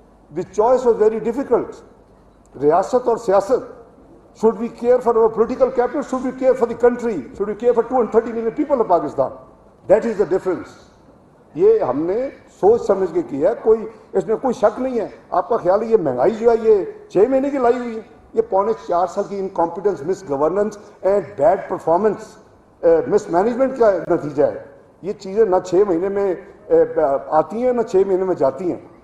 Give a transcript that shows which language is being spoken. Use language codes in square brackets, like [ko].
[en] The choice was very difficult. [ur] ریاست اور سیاست. [en] should we care for our political capital, should we care for the country, should we care for 230 million people of Pakistan? That is the difference. [ur] یہ ہم نے سوچ سمجھ کے کیا ہے, کوئی اس میں کوئی شک نہیں ہے. آپ کا خیال ہے یہ مہنگائی جو ہے یہ 6 مہینے کی لائی ہوئی ہے؟ یہ 4.5 سال کی [en] incompetence, misgovernance and bad performance, mismanagement [ur] کا نتیجہ ہے. یہ چیزیں نہ 6 مہینے میں آتی ہیں نہ 6 مہینے میں جاتی ہیں.